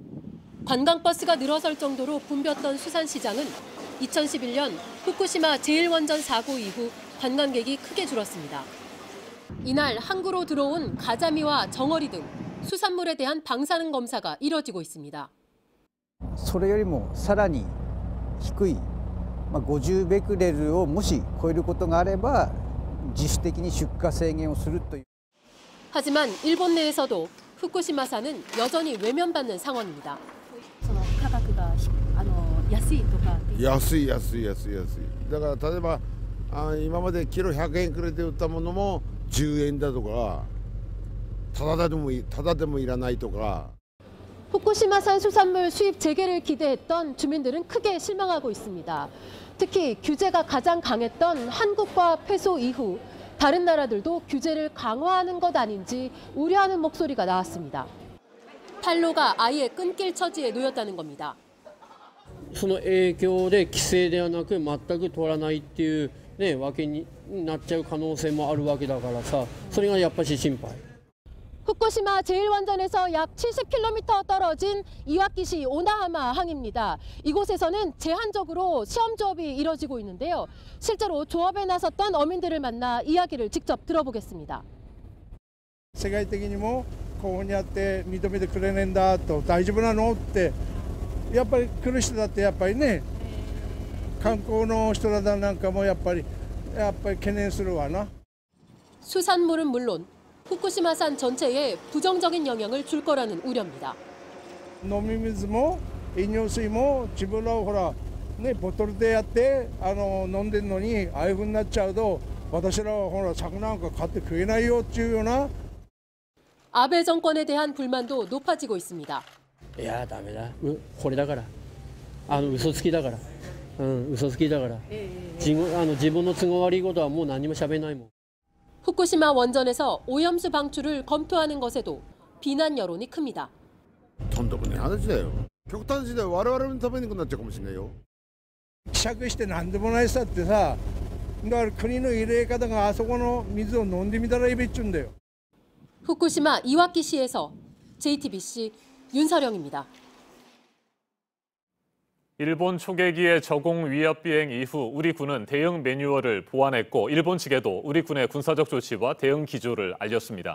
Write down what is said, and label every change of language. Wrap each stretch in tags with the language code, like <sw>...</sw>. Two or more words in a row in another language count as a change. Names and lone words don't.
<ko>관광버스가 늘어설 정도로 붐볐던 수산시장은 2011년 후쿠시마 제1원전 사고 이후 관광객이 크게 줄었습니다. 이날 항구로 들어온 가자미와 정어리 등 수산물에 대한 방사능 검사가 이뤄지고 있습니다.</ko> <ja>それよりもさらに低い50ベクレルをもし超えることがあれば自主的に出荷制限をするという</ja> <ko>하지만 일본 내에서도 후쿠시마산은 여전히 외면받는 상황입니다.</ko> <ja>価格が安いとか安い。だから例えば今までキロ100円くれて売ったものも10円だとか、ただでもいらないとか.</ja> <ko>후쿠시마산 수산물 수입 재개를 기대했던 주민들은 크게 실망하고 있습니다. 특히 규제가 가장 강했던 한국과 패소 이후 다른 나라들도 규제를 강화하는 것 아닌지 우려하는 목소리가 나왔습니다. 판로가 아예 끊길 처지에 놓였다는 겁니다.</ko> <ja>その影響で規制ではなく全く取らないっていうねわけになっちゃう可能性もあるわけだからさ、それがやっぱり心配.</ja> <ko>후쿠시마 제1원전에서 약 70km 떨어진 이와키시 오나하마 항입니다. 이곳에서는 제한적으로 시험 조업이 이뤄지고 있는데요. 실제로 조업에 나섰던 어민들을 만나 이야기를 직접 들어보겠습니다.</ko> <ja>世界的にもこういうふうにやって認めてくれねえんだと大丈夫なのってやっぱり来る人だってやっぱりね観光の人らなんかもやっぱり懸念するわな.</ja> <ko>수산물은 물론 후쿠시마산 전체에 부정적인 영향을 줄 거라는 우려입니다.</ko> <ja>飲み水も飲料水も自分らほらねボトルでやって飲んでるのにああいう風になっちゃうと私らはほら酒なんか買って食えないよっていうような.</ja> <ko>아베 정권에 대한 불만도 높아지고 있습니다.</ko> <ja>いやダメだ。これだから。嘘つきだから。嘘つきだから。自分の都合悪いことはもう何も喋れないもん.</ja> <ko>후쿠시마 원전에서 오염수 방출을 검토하는 것에도 비난 여론이 큽니다.</ko> <ja>とんでもない話だよ。極端時代我々のためになっちゃうかもしれないよ。希釈して何でもないさってさ、だから国の入れ方があそこの水を飲んでみたらいいべっちゅうんだよ.</ja> <ko>후쿠시마 이와키시에서 JTBC 윤서령입니다. 일본 초계기의 저공 위협 비행 이후 우리 군은 대응 매뉴얼을 보완했고 일본 측에도 우리 군의 군사적 조치와 대응 기조를 알렸습니다.</ko>